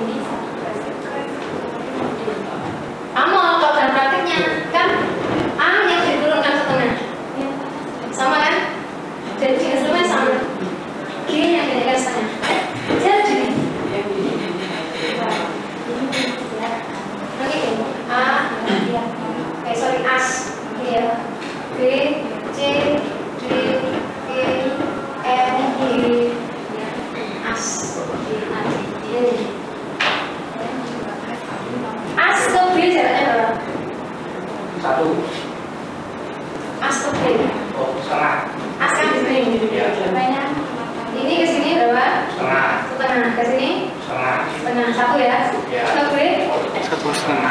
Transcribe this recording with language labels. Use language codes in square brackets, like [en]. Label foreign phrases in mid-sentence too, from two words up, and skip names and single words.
[id] Amol kalau dalam praktiknya kan A yang diturunkan setengah, sama kan? Jadi instrumen sama. G yang dinaikkan setengah. Jadi nanti A, as, ya, B, C, D, E, F, G, as. As ke B jaraknya berapa? 1. As ke B. Oh, setengah. As kan di sini. Ya. Ini ke sini berapa? Setengah. Setengah. Ke sini? Setengah. Setengah. 1 ya? Ya. Ke B? 1,5.